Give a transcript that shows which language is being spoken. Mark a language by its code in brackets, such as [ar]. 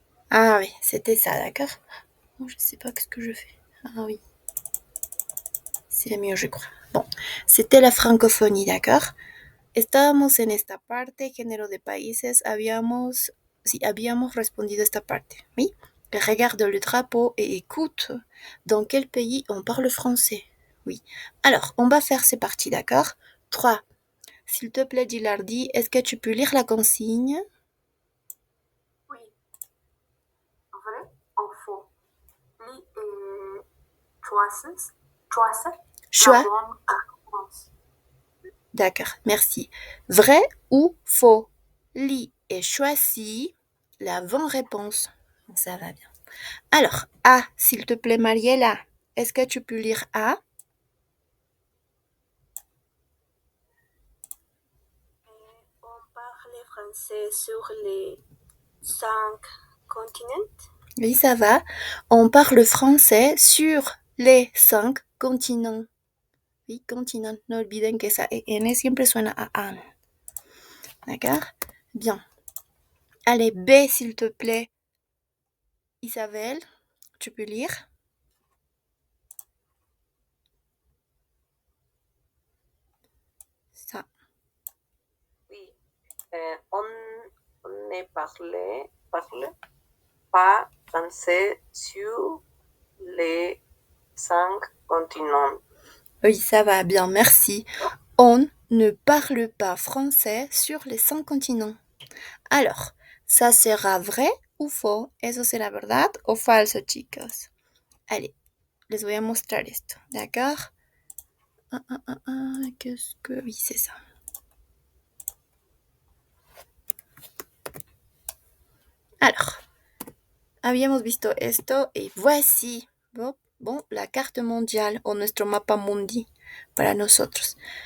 [fr] Ah oui, c'était ça, d'accord? Oh, je sais pas qu'est-ce que je fais. Ah oui. C'est mieux, je crois. Bon, c'était la francophonie, d'accord? [es] Estábamos en esta parte, género de países, habíamos respondido esta parte, [fr] oui? Regarde le drapeau et écoute dans quel pays on parle français. Oui. Alors, on va faire ces parties, d'accord? 3. S'il te plaît, Gilardi, est-ce que tu peux lire la consigne? Oui. Vrai ou faux? Li choices. Choix. La bonne réponse. D'accord, merci. Vrai ou faux? Lis et choisis la bonne réponse. Ça va bien. Alors, A, s'il te plaît, Mariella, est-ce que tu peux lire A? On parle français sur les 5 continents. Oui, ça va. On parle français sur les 5 continents. Oui, continent. [es] No olviden que esa EN siempre suena a AN. [fr] D'accord? Bien. Allez, B, s'il te plaît. Isabelle, tu peux lire? Ça. Oui. On ne parle pas français sur les 5 continents. Oui, ça va bien, merci. On ne parle pas français sur les 5 continents. Alors, ça sera vrai ou faux? [es] ¿Eso será verdad o falso, chicos? [fr] Allez, [es] les voy a mostrar esto, d'accord? [fr] Qu'est-ce que... Oui, c'est ça. [es] Alors, habíamos visto esto y [fr] voici, bon, la carte mondiale [es] o nuestro mapa mundi para nosotros.